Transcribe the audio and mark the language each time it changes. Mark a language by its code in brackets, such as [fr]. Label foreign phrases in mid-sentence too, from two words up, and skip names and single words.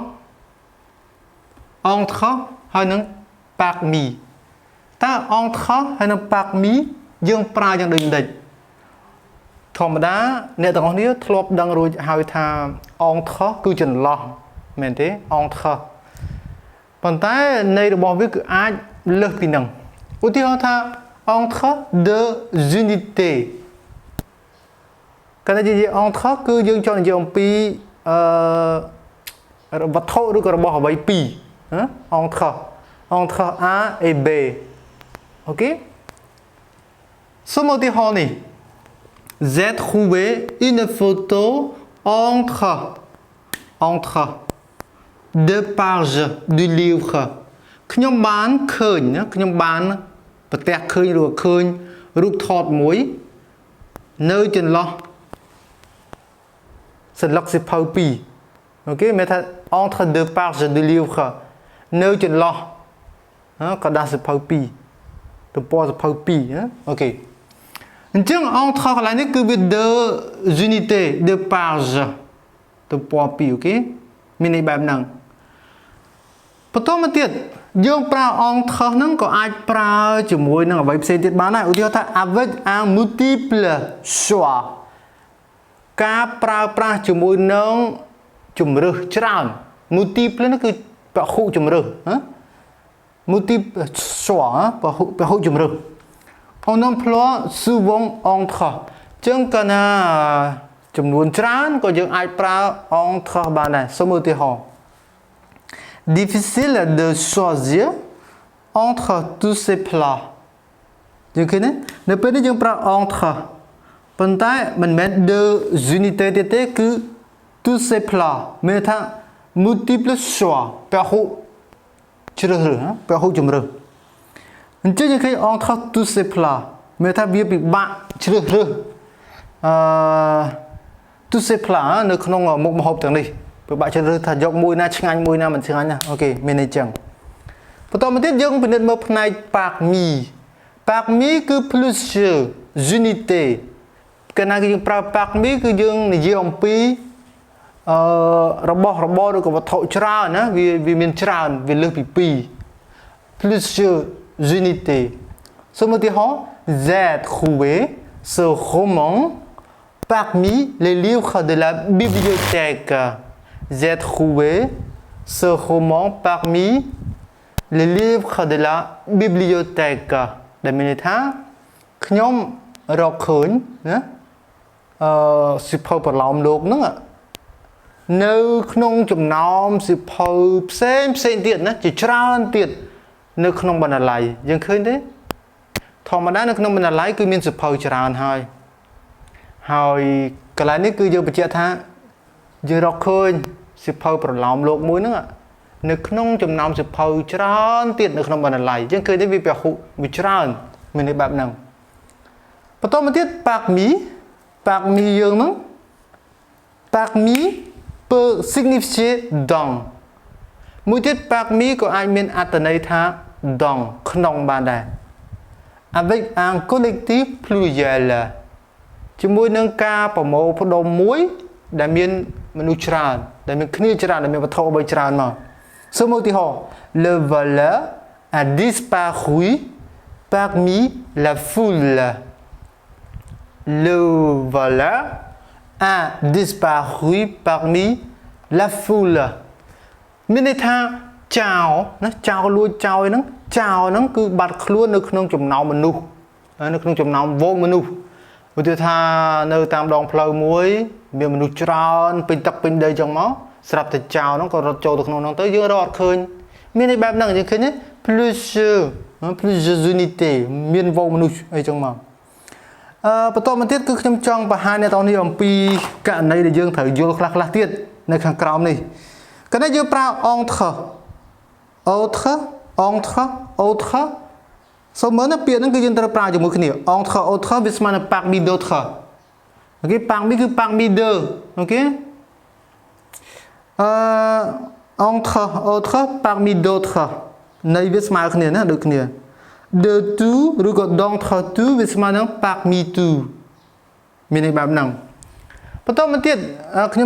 [km] ហើយនឹង parmi តើ entre ហើយនឹង parmi យើងប្រើយ៉ាងដូចម្ដេចធម្មតាអ្នកទាំងអស់គ្នាធ្លាប់ដឹងរួចហើយថា entre គឺចន្លោះមែនទេ entre ប៉ុន្តែន័យរបស់វាគឺអាចលើសពីនឹងឧទាហរណ៍ថា [fr] entre deux unités [km] កាលណានិយាយ entre គឺយើងចង់និយាយអំពី វត្ថុឬក៏របស់អ្វីពីរ [fr] entre A et B [km] អូខេសូមឧទាហរណ៍នេះ [fr] J'ai trouvé une photo entre deux pages du livre [km] ខ្ញុំបានឃើញខ្ញុំបានប្រទះឃើញឬឃើញរូបថតមួយនៅចន្លោះសន្លឹកសៀវភៅពី រអូខេមានថា [fr] entre deux pages du livre [km] នៅចន្លោះកណ្ដាស់សៀវភៅពីរទំព័រសៀវភៅពីរអូខេអញ្ចឹង entre កន្លែងនេះគឺវា [fr] deux unités deux pages [km] ទំព័រពីរអូខេមាន ន័យបែបហ្នឹងបន្តមកទៀតយើងប្រើ entre ហ្នឹងក៏អាចប្រើជាមួយនឹងអ្វីផ្សេងទៀតបានដែរឧទាហរណ៍ថា [fr] avec un multiple choix [km] ការប្រើប្រាស់ជាមួយនឹង ជំរើសច្រើន multiple នោះគឺពហុជំរើស [fr] multiple choix [km] ពហុជំរើស [fr] on emploie souvent entre [km] ចឹងកាល ណាចំនួនច្រើនក៏យើងអាចប្រើ entre បានដែរសូមឧទាហរណ៍ [fr] difficile de choisir entre tous ces plats [km] យើងឃើញទេនៅពេលនេះយើងប្រើ entre ប៉ុន្តែមិនមែន [fr] deux unités [km] ទៀតទេគឺ [fr] tous ces plats [km] មានថា [fr] multiple choix [km] ពហុជ្រើសរើសពហុជំរើសអញ្ចឹងយើងឃើញ [fr] entre tous ces plats [km] មានថាវាពិបាកជ្រើសរើស [fr] tous ces plats [km] នៅក្នុងមុខម្ហូបទាំងនេះពិបាកជ្រើសរើសថាយកមួយណាឆ្ងាញ់មួយណាមិនឆ្ងាញ់ណាអូខេមានន័យចឹងបន្តមកទៀតយើងពិនិត្យមើលផ្នែក parmi គឺ [fr] plusieurs unités [km] កាលណាយើងប្រើ parmi គឺយើងនិយាយអំពី របស់របរឬក៏វត្ថុច្រើនណាវាមានច្រើនវាលើសពី2 [fr] plusieurs unités [km] សូមឧទាហរណ៍ [fr] J'ai trouvé ce roman parmi les livres de la bibliothèque J'ai trouvé ce roman parmi les livres de la bibliothèque [km] ដែលមានន័យថាខ្ញុំរកឃើញណាសៀវភៅប្រឡោមលោកហ្នឹងនៅក្នុងចំណោមសៀវភៅផ្សេងទៀតណាជាច្រើនទៀតនៅក្នុងបណ្ណាល័យយើងឃើញទេធម្មតានៅក្នុងបណ្ណាល័យគឺមានសៀវភៅច្រើនហើ យកន្លែងនេះគឺយើងបញ្ជាក់ថាយើងរកឃើញសៀវភៅប្រឡោមលោកមួយហ្នឹងនៅក្នុងចំណោមសៀវភៅច្រើនទៀតនៅ ក្នុងបណ្ណាល័យយើងឃើញទេវាពហុវាច្រើនមានន័យបែបហ្នឹងបន្តមកទៀត parmi យើងហ្នឹង [fr] parmi peut signifier dans [km] មួយទៀត parmi ក៏អាចមានអត្ថន័យថា dans ក្នុងបានដែរ [fr] avec un collectif pluriel [km] ជាមួយនឹងការប្រមូលផ្ដុំមួយដែលមានមនុស្សច្រើនដែលមានគ្នាច្រើនដែលមានវត្ថុអ្វីច្រើនមកសូមឧទាហរណ៍ [fr] le voleur a disparu parmi la foule le voleur a disparu parmi la foule [km] មានន័យថាចោរណាចោរលួចចោរហ្នឹងគឺបា ត់ខ្លួននៅក្នុងចំណោមមនុស្សនៅក្នុងចំណោមវងមនុស្សឧទាហរណ៍ថានៅតាមដងផ្លូវមួយមានមនុស្សច្រើនពេញទឹកពេញដីចឹងមកស្រាប់តែចោរហ្នឹងក៏រត់ចូលទៅក្នុងហ្នឹងទៅយើងរកអត់ឃើញមានន័យបែបហ្នឹងយើងឃើញទេ [fr] plusieurs unités [km] មានវងមនុស្សអីចឹងមក បន្តមកទៀតគឺខ្ញុំចង់បង្ហាញអ្នកទាំងនេះអំពីករណីដែលយើងត្រូវយល់ខ្លះទៀតในខាងក្រោមនេះក៏នេះយើងប្រើ [fr] entre autre entre autre [km] សូមមើលណាពាក្យហ្នឹងគឺយើងត្រូវប្រើជាមួយគ្នា [fr] entre autre [km] វាស្មើនឹង [fr] parmi d'autres [km] អូខេ parmi គឺ [fr] parmi deux [km] អូខេ [fr] entre autre parmi d'autres [km] នៃវាស្មើគ្នាណាដូចគ្នា [fr] de tout [km] ឬក៏ [fr] d'entre tout [km] វាស្មើនឹង [fr] parmi tout [km] មានន័យបែបហ្នឹងបន្តមកទៀតខ្ញុំ